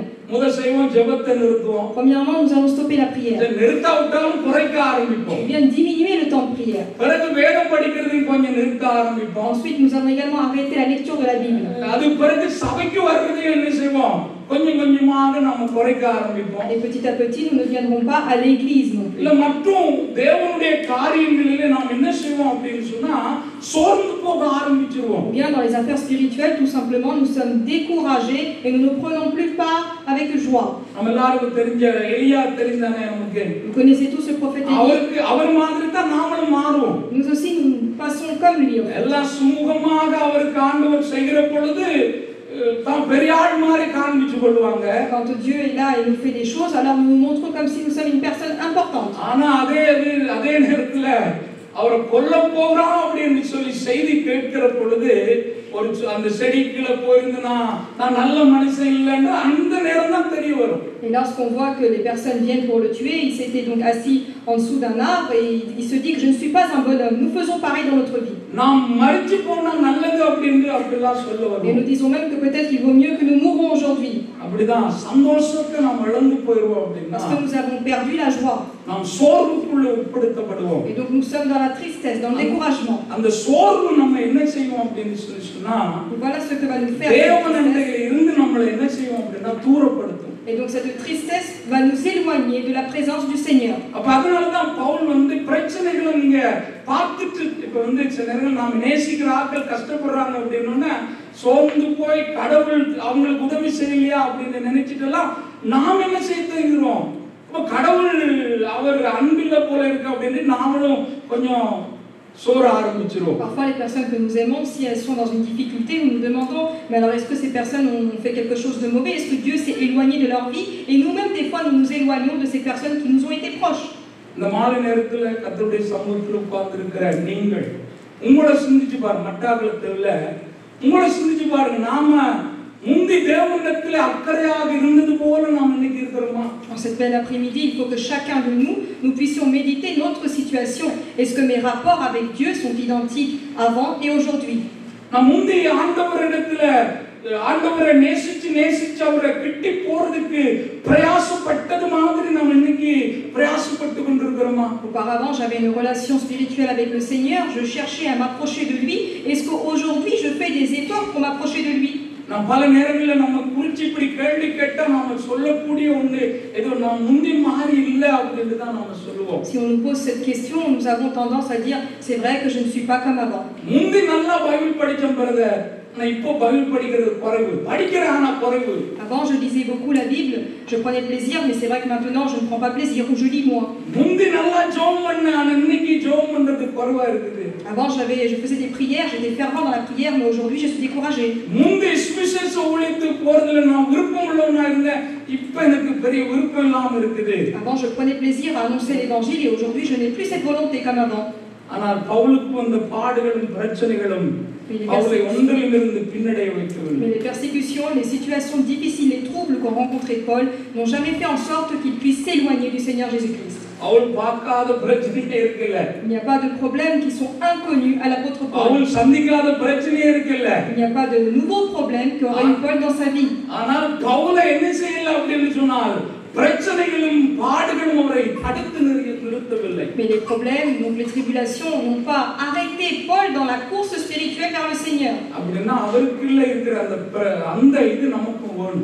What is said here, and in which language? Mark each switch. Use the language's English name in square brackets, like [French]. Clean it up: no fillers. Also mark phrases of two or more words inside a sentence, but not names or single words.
[French] Premièrement, nous allons stopper la prière. On vient diminuer le temps de prière. Ensuite, nous allons également arrêter la lecture de la Bible. [Tamil] கொஞ்சமாக நாம குறைக்க ஆரம்பிப்போம். [French] Et petit à petit, nous ne viendrons pas à l'église non plus. [Tamil] இல்ல மற்றும் தேவனுடைய காரியங்களிலே நாம் என்ன செய்வோம் அப்படினு சொன்னா சோர்ந்து போக ஆரம்பிச்சிருவோம். [French] Ou bien dans les affaires spirituelles, tout simplement, nous sommes découragés et nous ne prenons plus part avec joie. [Tamil] நம்ம எல்லாருக்கும் தெரிஞ்ச எலியா தெரிந்தானே நமக்கு. [French] Vous connaissez tous ce prophète Élie. [Tamil] அவர் மாதிரி தான் நாமளும் மாறுவோம். [French] Nous aussi, nous passons comme lui. [Tamil] எல்லாம் சுமூகமாக அவருக்கு ஆண்டவர் செய்கிற பொழுது தான் பெரிய ஆள் மாதிரி காண்பிச்சு கொள்வாங்க. [French] Quand Dieu est là et nous fait des choses, alors nous nous montrons comme si nous sommes une personne importante. [Tamil] ஆனா அதே நேரத்துல அவரை கொல்ல போறான் அப்படின்னு சொல்லி செய்தி கேட்கிற பொழுது ஒரு அந்த செடிக்குள்ள போயிருந்தா நான் நல்ல மனுஷன் இல்லைன்னு அந்த நேரம் தான் தெரிய வரும். [French] Et lorsqu'on voit que les personnes viennent pour le tuer, il s'était donc assis en dessous d'un arbre et il se dit que je ne suis pas un bonhomme. Nous faisons pareil dans notre vie. [Tamil] நாம் மரிச்சு போனா நல்லது அப்படினு அப்படிலாம் சொல்ல வரோம். [French] Et nous disons même que peut-être il vaut mieux que nous mourons aujourd'hui. [Tamil] அப்படிதான் சந்தோஷத்தை நாம் இழந்து போயிடுவோம் அப்படினா. [French] Parce que nous avons perdu la joie. [Tamil] நாம் சோர்வுக்குள்ள உட்படுத்தப்படுவோம். [French] Et donc nous sommes dans la tristesse, dans le découragement. [Tamil] அந்த சோர்வு நம்ம என்ன செய்வோம் அப்படினு சொன்னா [French] voilà ce que va nous faire. [Tamil] தேவனிடத்திலே இருந்து நம்மளை என்ன செய்வோம் அப்படினா தூரப்படுத்தும். [French] Et donc cette tristesse va nous éloigner de la présence du Seigneur. [Tamil] அப்ப அதனால தான் பவுல் பிரச்சனைகளை நீங்க பார்த்துட்டு இப்ப சில நேரங்கள் நாம நேசிக்கிற ஆட்கள் கஷ்டப்படுறாங்க அப்படின்னா சோர்ந்து போய் கடவுள் அவங்களுக்கு உதவி செய்யலையா அப்படின்னு நினைச்சிட்டெல்லாம் நாம் என்ன செய்கிறோம். அப்ப கடவுள் அவர் அன்பில்ல போல இருக்கு அப்படின்னு நாமளும் கொஞ்சம் [French] Parfois, les personnes que nous aimons, si elles sont dans une difficulté, nous nous demandons, mais alors est-ce que ces personnes ont fait quelque chose de mauvais? Est-ce que Dieu s'est éloigné de leur vie? Et nous-mêmes, des fois, nous nous éloignons de ces personnes qui nous ont été proches. [Tamil] இந்த மாலை நேரத்துல கர்த்தருடைய சமூகத்தில் உட்கார்ந்திருக்கிற நீங்கள் உங்களை சிந்திச்சு பாருங்க. மட்டாக்களத்துல உங்களை சிந்திச்சு பாருங்க. நாம முந்தி தேவனிடத்தில் அக்கறையாக இருந்தது போல நாம் இன்னைக்கு இருக்கிறோமா? [French] En cette belle après-midi, il faut que chacun de nous puissions méditer notre situation. Est-ce que mes rapports avec Dieu sont identiques avant et aujourd'hui? [Tamil] நாம் முந்தி ஆண்டவரை நேசிச்சு அவரை கிட்டி போறதுக்கு பிரயாசப்பட்டது மாதிரி நாம் இன்னைக்கு பிரயாசப்பட்டு கொண்டிருக்கிறோமா? [French] Auparavant, j'avais une relation spirituelle avec le Seigneur, je cherchais à m'approcher de lui. Est-ce qu'aujourd'hui je fais des efforts pour m'approcher de lui? [Tamil] நாம் பல நேரங்களில் நம்ம குறிச்சு இப்படி கேள்வி கேட்டா நாம சொல்லக்கூடிய ஒன்று ஏதோ நாம் முந்தி மாறி இல்ல அப்படின்னு தான் நாம சொல்லுவோம். [French] Si on nous pose cette question, nous avons tendance à dire c'est vrai que je ne suis pas comme avant. [Tamil] முந்தி நல்லா பைபிள் படிச்சோம் பிரதர், நான் இப்போ பைபிள் படிக்கிறது குறைவு, படிக்கிறேன் ஆனா குறைவு. [French] Avant je lisais beaucoup la Bible, je prenais plaisir, mais c'est vrai que maintenant je ne prends pas plaisir ou je lis moins. [Tamil] முந்தி நல்லா ஜெபம் பண்ணேன், ஆனா இன்னைக்கு ஜெபம் பண்றது குறைவா இருக்குது. [French] Avant je faisais des prières, j'étais fervent dans la prière, mais aujourd'hui je suis découragé. [Tamil] முந்தி சுவிசேஷ ஊழியத்துக்கு போறதுல நான் விருப்பம் உள்ளவனா இருந்தேன், இப்போ எனக்கு பெரிய விருப்பம் இல்லாம இருக்குது. [French] Avant je prenais plaisir à annoncer l'évangile et aujourd'hui je n'ai plus cette volonté comme avant. [Tamil] ஆனால் பவுலுக்கு வந்த பாடுகளும் பிரச்சனைகளும் அவரை ஒன்றிலிருந்து பின்னடைய வைக்கவில்லை. [French] Mais les persécutions, les situations difficiles, les troubles qu'ont rencontrés Paul n'ont jamais fait en sorte qu'il puisse s'éloigner du Seigneur Jésus-Christ. [Tamil] அவள் பார்க்காத பிரச்சனையே இருக்கல. [French] Il n'y a pas de problèmes qui sont inconnus à l'apôtre Paul. [Tamil] அவள் சந்திக்காத பிரச்சனையே இருக்கல. [French] Il n'y a pas de nouveaux problèmes qu'aurait eu Paul dans sa vie. [Tamil] ஆனால் பவுலை என்ன செய்யல அப்படினு சொன்னால் பிரச்சனைகளும் பாடுகளும் அவரை தடுத்து நிறுத்தவில்லை. [French] Mais les problèmes, donc les tribulations n'ont pas arrêté Paul dans la course spirituelle vers le Seigneur. [Tamil] அப்படினா அவருக்குள்ள இருக்கிற அந்த இது நமக்கு வேணும்.